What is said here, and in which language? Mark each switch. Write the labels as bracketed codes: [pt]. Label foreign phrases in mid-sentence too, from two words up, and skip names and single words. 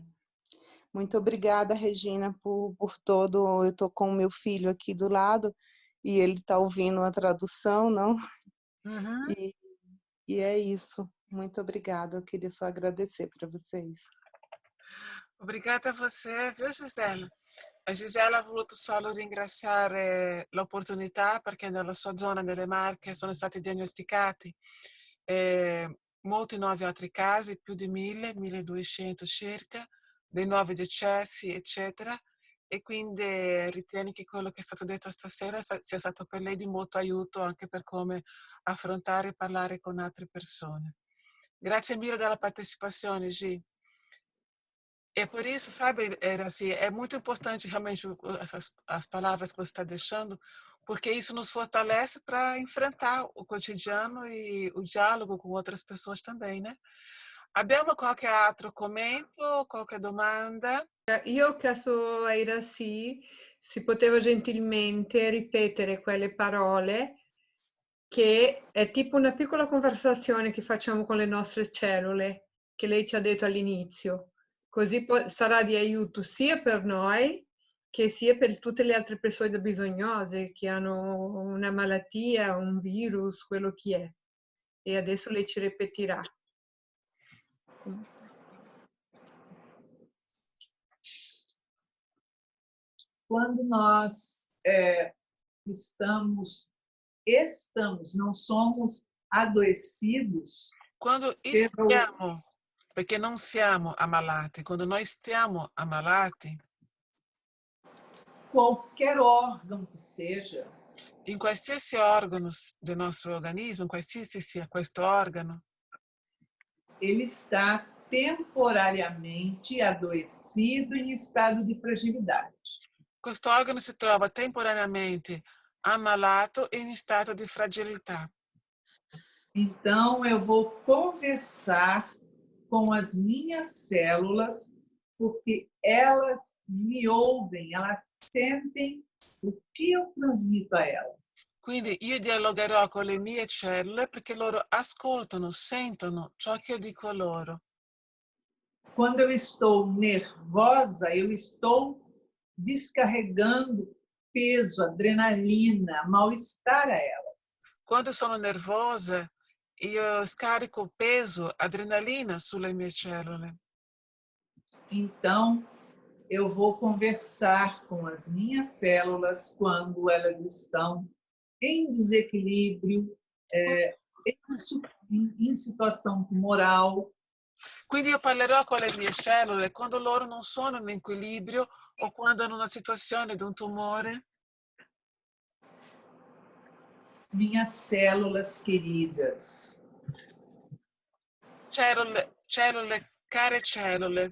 [pt] Muito obrigada, Regina, por todo. Eu estou com o meu filho aqui do lado e ele está ouvindo a tradução, não? Uhum. E é isso. Muito obrigada. Eu queria só agradecer para vocês. Obrigada a você, viu, Gisela? [it] A Gisela ha voluto solo ringraziare l'opportunità perché nella sua zona delle Marche sono stati diagnosticati molti nuovi altri casi, più di 1.000, 1.200 circa, dei nuovi decessi, eccetera, e quindi ritieni che quello che è stato detto stasera sia stato per lei di molto aiuto anche per come affrontare e parlare con altre persone. Grazie mille della partecipazione, Gi. [pt] E por isso, sabe, Iraci, é muito importante realmente as palavras que você está deixando, porque isso nos fortalece para enfrentar o cotidiano e o diálogo com outras pessoas também, né? [it] Abbiamo qualche altro commento, qualche domanda? Io ho chiesto a Iraci se poteva gentilmente ripetere quelle parole che è tipo una piccola conversazione che facciamo con le nostre cellule, che lei ci ha detto all'inizio. Così sarà di aiuto sia per noi che sia per tutte le altre persone bisognose che hanno una malattia, un virus, quello che è. E adesso lei ci ripeterà. [pt] Quando nós estamos, não somos adoecidos. [it] Quando stiamo, perché non siamo ammalati, quando noi stiamo ammalati, [pt] qualquer órgão que seja, [it] in qualsiasi organo del nostro organismo, in qualsiasi sia questo organo, [pt] ele está temporariamente adoecido em estado de fragilidade. [it] questo organo si trova temporaneamente ammalato e in stato di fragilità. [pt] Então, eu vou conversar com as minhas células, porque elas me ouvem, elas sentem o que eu transmito a elas. [it] Quindi io dialogherò con le mie cellule perché loro ascoltano, sentono ciò che io dico loro. [pt] Quando eu estou nervosa, eu estou descarregando peso, adrenalina, mal-estar a elas. [it] Quando sono nervosa, io scarico peso, adrenalina sulle mie cellule. [pt] Então, eu vou conversar com as minhas células quando elas estão em desequilíbrio, em situação tumoral. [it] Quindi io parlerò con le mie cellule quando loro non sono in equilibrio o quando hanno una situazione di un tumore. [pt] Minhas células queridas. [it] Cellule, care cellule.